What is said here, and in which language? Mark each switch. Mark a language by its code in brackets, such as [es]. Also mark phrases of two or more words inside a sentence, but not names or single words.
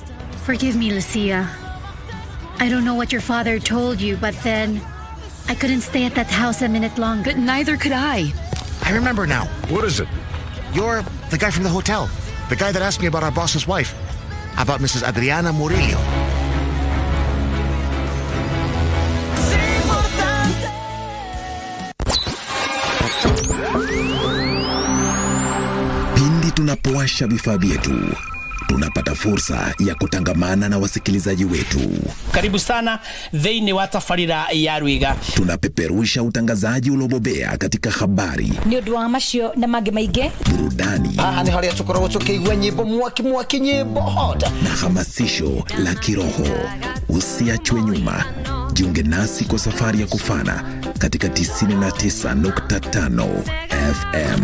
[en] Forgive me, Lucia. I don't know what your father told you, but then I couldn't stay at that house a minute longer. But neither could I. I remember now. What is it? You're the guy from the hotel. The guy that asked me about our boss's wife. About Mrs. Adriana Murillo. [sw] Pindi tunapowasha vifaa vyetu, tunapata fursa ya kutangamana na wasikilizaji wetu. [ki] Karibu sana thĩinĩ wa tabarĩra ya Rwiga. [sw] Tunapeperusha utangazaji uliobobea katika habari, [ki] Nĩ ũndũ wa macio na mangĩ maingĩ, [sw] burudani, [ki] ni harĩa tũkoragwo tũkĩigua nyĩmbo mwaki nyĩmbo hot, [sw] na hamasisho la kiroho. Usiachwe nyuma. Jiunge nasi kwa safari ya kufana katika 99.5 FM.